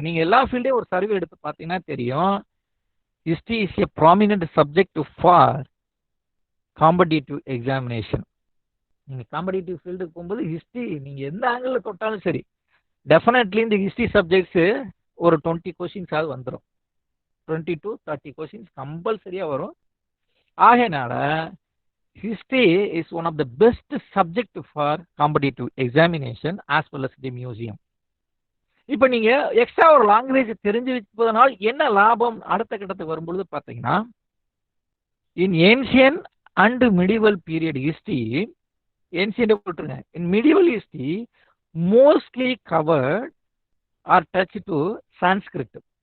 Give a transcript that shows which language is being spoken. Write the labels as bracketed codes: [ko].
[ta] நீங்க எல்லா ஃபீல்டையும் ஒரு சர்வே எடுத்து பார்த்தீங்கன்னா தெரியும். [en] History is a prominent subject for competitive examination. [ta] நீங்க காம்படிட்டிவ் ஃபீல்டுக்கு போகும்போது ஹிஸ்டரி நீங்க எந்த ஆங்கிள் தொட்டாலும் சரி, டெஃபினெட்லி இந்த ஹிஸ்டரி சப்ஜெக்ட்ஸ் ஒரு 20 கொஸ்டின்ஸாவது வந்துடும். 20 to 30 கொஸ்டின்ஸ் கம்பல்சரியா வரும். [en] ஆகையினால history is one of the best subject for competitive examination as well as the museum. [ta] இப்போ நீங்க எக்ஸ்ட்ரா ஒரு லாங்குவேஜ் தெரிஞ்சு வச்சுப்பதனால் என்ன லாபம் அடுத்த கட்டத்துக்கு வரும்பொழுது பார்த்தீங்கன்னா, [en] in ancient and medieval period history, [ta] ancient போட்டுருங்க, [en] In medieval history mostly covered or touch to Sanskrit.